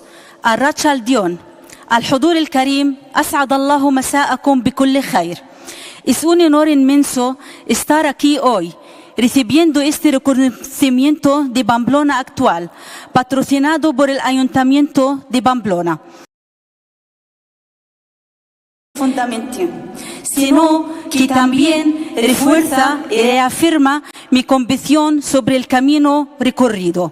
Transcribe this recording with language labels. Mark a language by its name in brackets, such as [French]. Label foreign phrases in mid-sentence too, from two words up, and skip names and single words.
[Arabic] الراتشة الديون الحضور الكريم أسعد الله مساءكم بكل خير. [Spanish] Es un honor inmenso estar aquí hoy recibiendo este reconocimiento de Pamplona actual, patrocinado por el Ayuntamiento de Pamplona. Sino que también refuerza y reafirma mi convicción sobre el camino recorrido.